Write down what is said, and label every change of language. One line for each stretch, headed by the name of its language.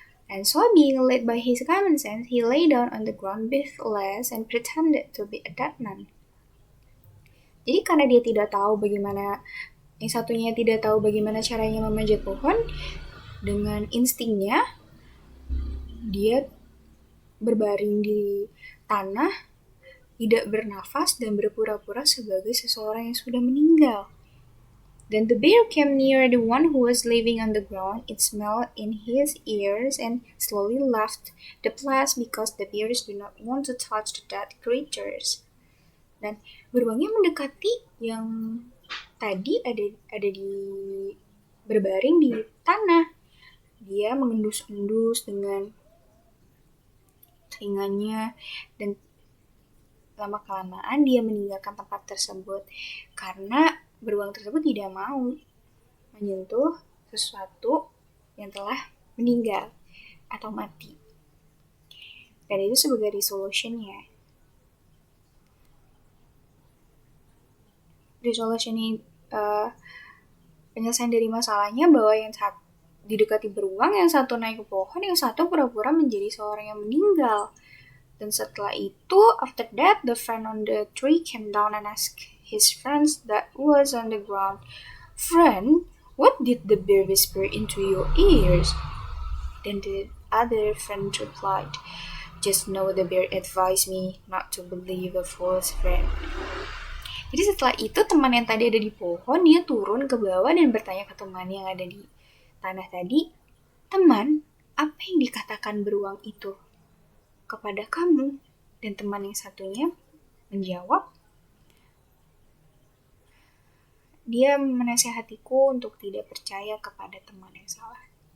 English: And so being led by his common sense, he lay down on the ground breathless and pretended to be a dead man.
Indonesian: Jadi karena dia tidak tahu bagaimana, yang satunya tidak tahu bagaimana caranya memanjat pohon, dengan instingnya dia berbaring di tanah, tidak bernafas dan berpura-pura sebagai seseorang yang sudah meninggal.
English: Then the bear came near the one who was living on the ground. It smelled in his ears and slowly left the place because the bears do not want to touch the dead creatures.
Indonesian: Dan beruangnya mendekati yang tadi ada di berbaring di tanah. Dia mengendus-endus dengan telinganya dan lama-kelamaan dia meninggalkan tempat tersebut karena beruang tersebut tidak mau menyentuh sesuatu yang telah meninggal atau mati. Dan itu sebagai resolution-nya. Resolution ini penyelesaian dari masalahnya bahwa yang satu didekati beruang, yang satu naik ke pohon, yang satu pura-pura menjadi seorang yang meninggal. Dan setelah itu,
English: after that, the friend on the tree came down and asked his friends that was on the ground, "Friend, what did the bear whisper into your ears?" Then the other friend replied, "Just know the bear advised me not to believe a false friend."
Indonesian: Jadi setelah itu teman yang tadi ada di pohon, dia turun ke bawah dan bertanya ke teman yang ada di tanah tadi, "Teman, apa yang dikatakan beruang itu kepada kamu? Dan teman yang satunya menjawab, dia menasihatiku untuk tidak percaya kepada teman yang salah.